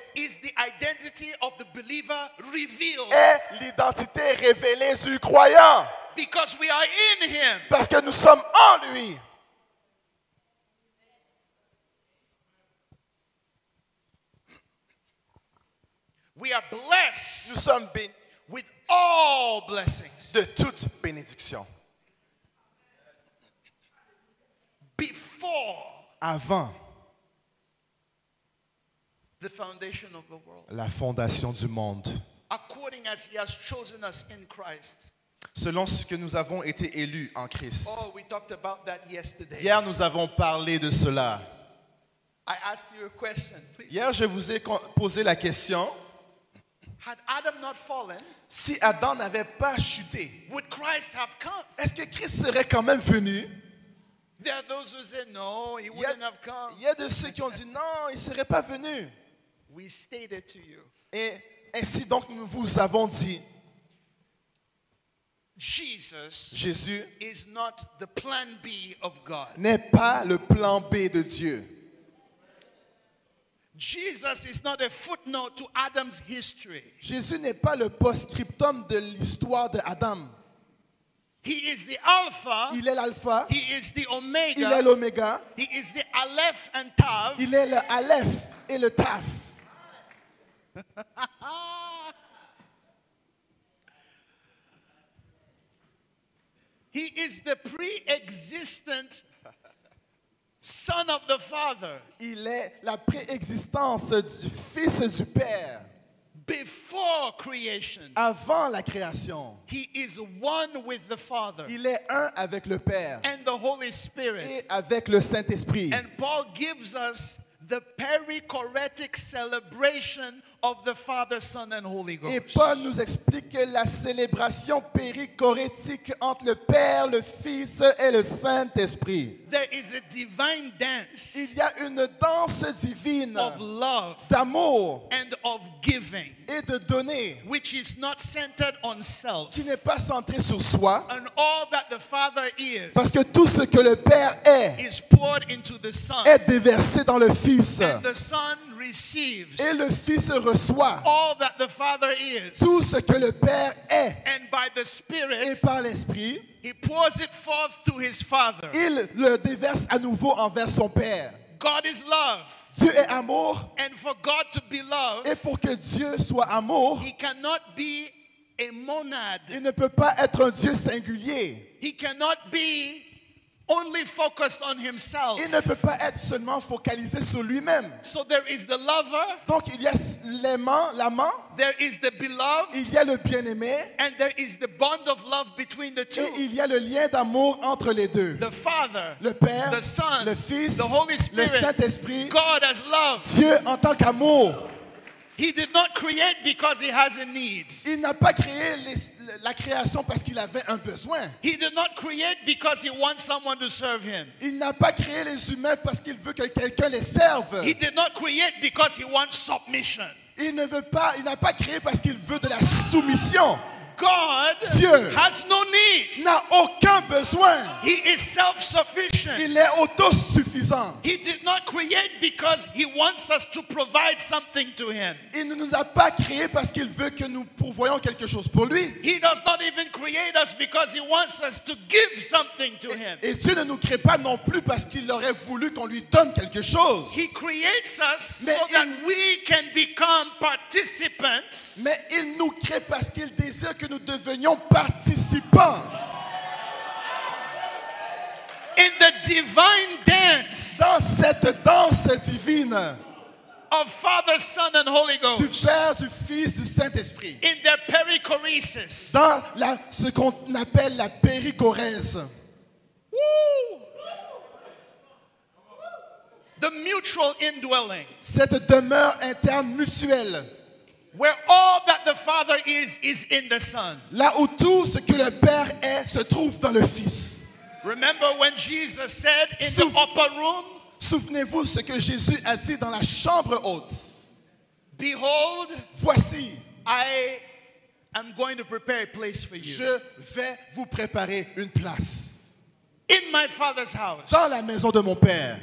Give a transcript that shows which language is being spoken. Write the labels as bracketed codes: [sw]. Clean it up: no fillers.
[en] is the identity of the believer revealed. [fr] est l'identité révélée du croyant. [en] Because we are in Him. [fr] Parce que nous sommes en lui. [en] We are blessed [fr] Nous sommes bénis [en] with all blessings [fr] de toute bénédiction. [en] before [fr] Avant [en] the foundation of the world. [fr] la fondation du monde. [en] According as He has chosen us in Christ. [fr] Selon ce que nous avons été élus en Christ. [en] Oh, we talked about that yesterday. [fr] Hier, nous avons parlé de cela. [en] I asked you a question. [fr] Hier, je vous ai posé la question. [en] Had Adam not fallen, [fr] Si Adam n'avait pas chuté, [en] would Christ have come? [fr] est-ce que Christ serait quand même venu? [en] There are those who say no, He wouldn't have come. [fr] Il y a de ceux qui ont dit non, il ne serait pas venu. [en] We stated to you, [fr] Et ainsi donc, nous vous avons dit, [en] Jesus [fr] Jésus [en] is not the plan B of God. [fr] n'est pas le plan B de Dieu. [en] Jesus is not a footnote to Adam's history. [fr] Jésus n'est pas le post-scriptum de l'histoire d'Adam. [en] He is the Alpha. [fr] Il est l'alpha, [en] He is the [fr] il est [en] Omega. [fr] l'oméga, [en] He is the Aleph and Tav. [fr] il est le aleph et le taf. [en] He is the pre-existent Son of the Father. [fr] Il est la préexistence du Fils du Père. [en] Before creation, [fr] Avant la création, [en] He is one with the Father [fr] il est un avec le Père [en] and the Holy Spirit. [fr] et avec le Saint-Esprit. [en] And Paul gives us the perichoretic celebration of the Father, Son, and Holy [fr] Et [en] Ghost. [fr] Paul nous explique que la célébration périchorétique entre le Père, le Fils et le Saint-Esprit. [en] There is a divine dance [fr] Il y a une danse divine [en] of love [fr] d'amour [en] and of giving, [fr] et de donner [en] which is not centered on self. [fr] qui n'est pas centrée sur soi, [en] And all that the Father is [fr] parce que tout ce que le Père est [en] poured into the Son. [fr] est déversé dans le Fils. [en] And the Son receives [fr] Et le Fils reçoit [en] all that the Father is. [fr] tout ce que le Père est. [en] And by the [fr] Et [en] Spirit, [fr] par l'Esprit, [en] he pours it forth to his Father. [fr] il le déverse à nouveau envers son Père. [en] God is love. [fr] Dieu est amour. [en] And for God to be love, [fr] Et pour que Dieu soit amour, [en] he cannot be a monad. [fr] il ne peut pas être un Dieu singulier. [en] He cannot be only focused on himself. [fr] Il ne peut pas être seulement focalisé sur lui-même. [en] So there is the lover, [fr] Donc il y a l'amant, [en] there is the beloved, [fr] il y a le bien-aimé [en] and there is the bond of love between the [fr] et [en] two. [fr] il y a le lien d'amour entre les deux. [en] The Father, [fr] Le Père, [en] the Son, [fr] le Fils, [en] the Holy [fr] le [en] Spirit, [fr] Saint-Esprit, [en] God as love. [fr] Dieu en tant qu'amour. [en] He did not create because he has a need. [fr] Il n'a pas créé la création parce qu'il avait un besoin. [en] He did not create because he wants someone to serve him. [fr] Il n'a pas créé les humains parce qu'il veut que quelqu'un les serve. [en] He did not create because he wants submission. [fr] Il n'a pas créé parce qu'il veut de la soumission. [en] God [fr] Dieu [en] has no needs. [fr] n'a aucun besoin. [en] He is self-sufficient. [fr] Il est autosuffisant. [en] He did not create because he wants us to provide something to him. [fr] Il ne nous a pas créés parce qu'il veut que nous pourvoyons quelque chose pour lui. [en] He does not even create us because he wants us to give something to him. [fr] Et Dieu ne nous crée pas non plus parce qu'il aurait voulu qu'on lui donne quelque chose. [en] He creates us [fr] Mais [en] so that we can become participants [fr] Mais il nous crée parce qu'il désire que nous devenions participants [en] in the divine dance [fr] dans cette danse divine [en] of Father, Son, and Holy [fr] du [en] Ghost. [fr] Père, du Fils, du Saint-Esprit. [en] In their perichoresis. [fr] Dans ce qu'on appelle la périchorèse. Woo! [en] The mutual indwelling, [fr] Cette demeure interne mutuelle. [en] where all that the Father is in the Son. [fr] Là où tout ce que le Père est se trouve dans le Fils. [en] Remember when Jesus said in the [fr] Souff- [en] upper room, [fr] Souvenez-vous ce que Jésus a dit dans la chambre haute. [en] behold, [fr] Voici, [en] I am going to prepare a place for you. [fr] je vais vous préparer une place. [en] In my Father's house, [fr] Dans la maison de mon Père,